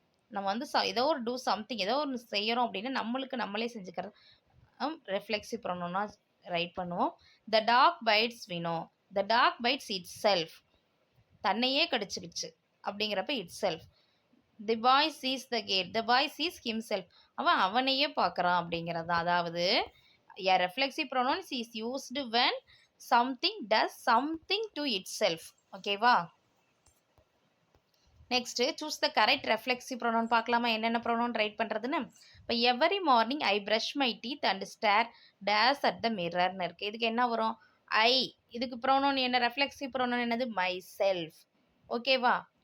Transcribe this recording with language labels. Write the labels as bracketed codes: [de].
[ta] நம்ம வந்து ஏதோ ஒரு டூ சம்திங், ஏதோ ஒன்று செய்கிறோம் அப்படின்னா நம்மளுக்கு நம்மளே செஞ்சுக்கிறது ரெஃப்ளெக்சிவ் ப்ரொனவுனா ரைட் பண்ணுவோம். [en] the dog bites வினோ, the dog bites itself, [ta] தன்னையே கடிச்சுக்கிச்சு அப்படிங்கிறப்ப [en] Itself. The boy sees the cat, the boy sees himself, [ta] அவன் அவனையே பார்க்குறான் அப்படிங்கிறது தான். [en] அதாவது a reflexive pronouns is used when something does something to itself. [ta] ஓகேவா? Next choose the correct reflexive pronoun பார்க்கலாமா, என்னென்ன ப்ரொனவுன் ரைட் பண்ணுறதுன்னு. [en] இப்போ every morning I brush my teeth and stare days at the மிரர்னு இருக்குது. [ta] இதுக்கு என்ன வரும், ஐ. இதுக்கு ப்ரொனவுன் என்ன, ரெஃப்ளெக்சிவ் ப்ரொனவுன் என்னது, மை செல்ஃப். ஓகேவா?